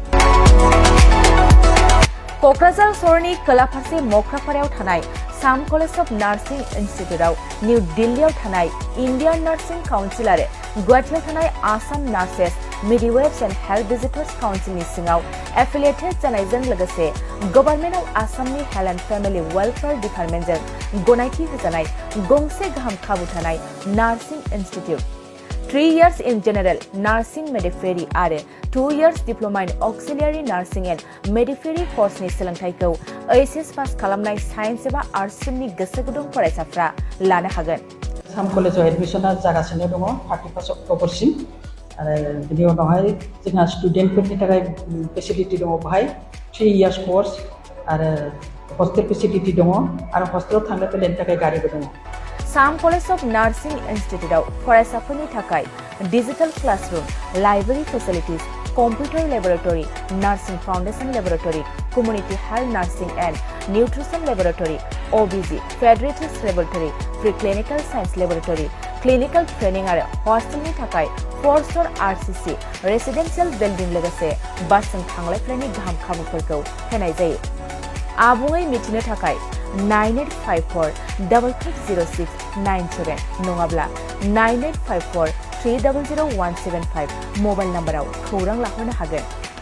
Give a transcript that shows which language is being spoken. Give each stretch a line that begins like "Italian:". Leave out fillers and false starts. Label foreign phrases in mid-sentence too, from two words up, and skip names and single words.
Bodo: क'क्राझार सहरनि खोला फारसे मोख्रापारायाव थानाय साम कलेज अफ नार्सिं इन्स्टिट्यूटआव निउ दिल्लीआव थानाय इन्डियान नार्सिं काउन्सिल आरो गुवाहाटीआव थानाय आसाम नार्सेस मिडवाइफ्स एन्ड हेल्थ भिजिटर्स काउन्सिलनि सिङाव एफिलिएटेड जानायजों लोगोसे गभर्नमेन्ट अफ आसामनि हेल्थ एन्ड फेमिलि वेलफेयार डिपार्टमेन्टजों गनायथि होजानाय गंसे गाहाम खाबु थानाय
English: nursing institute. 3 years in general nursing midwifery आरो 2 years diploma in auxiliary nursing and midwifery
Bodo: कर्सनि सोलोंथायखौ एचएस पास खालामनाय साइन्स एबा आर्ट्स स्ट्रीमनि गोसो गुदुं फरायसाफ्रा लानो हागोन। साम कलेजाव एडमिशना जागासिनो दङ 31 अक्ट'बरसिम। आरो बिनि उनावहाय जोंहा स्टुडेन्टफोरनि थाखाय फेसिलिटि दङ, बेहाय 3 years कर्स आरो
English: hostel facility
Bodo: दङ आरो हस्टेलाव थांनो फैनायनि थाखाय गारिबो दङ।
English: साम कलेज अफ नार्सिं इन्स्टिट्यूटआव
Bodo: फरायसाफोरनि थाखाय
English: digital classroom, library facilities, computer laboratory, nursing foundation laboratory, Community Health Nursing and Nutrition Laboratory, OBG, Pediatrics Laboratory, Preclinical Science Laboratory, Clinical Training
Bodo: आरो हस्टेलनि थाखाय
English: 4-star RCC Residential Building
Bodo: लोगोसे बासजों थांलाय फैलायनि गाहाम खाबुफोरखौ होनाय जायो। आबुङै मिथिनो थाखाय 9854-550697 नङाब्ला 9854-300175 मबाइल नाम्बाराव खौरां लाहरनो हागोन।